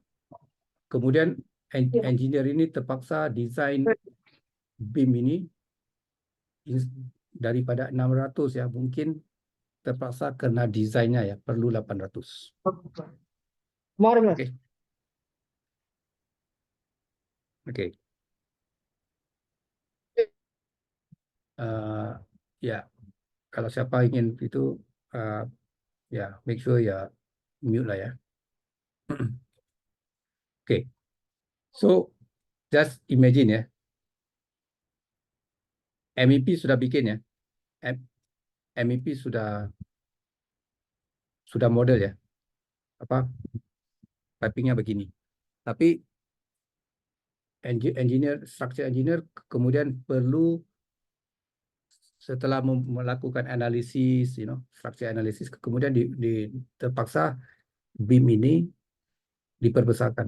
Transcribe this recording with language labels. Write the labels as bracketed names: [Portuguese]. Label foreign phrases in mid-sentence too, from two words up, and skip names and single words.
[Malay] Kemudian engineer ini terpaksa desain BIM ini daripada 600 ya, mungkin terpaksa kena desainnya ya, perlu 800. Oke. Oke. Uh, ya, kalau siapa ingin itu uh, ya [English] make sure [Malay] ya mute lah ya. Oke. [English] So just imagine [Malay] ya, MEP sudah bikin ya. MEP sudah model ya. Apa pipingnya begini. Tapi [English] structure engineer [Malay] kemudian perlu, setelah melakukan analisis, structure analisis, kemudian terpaksa BIM ini diperbesarkan.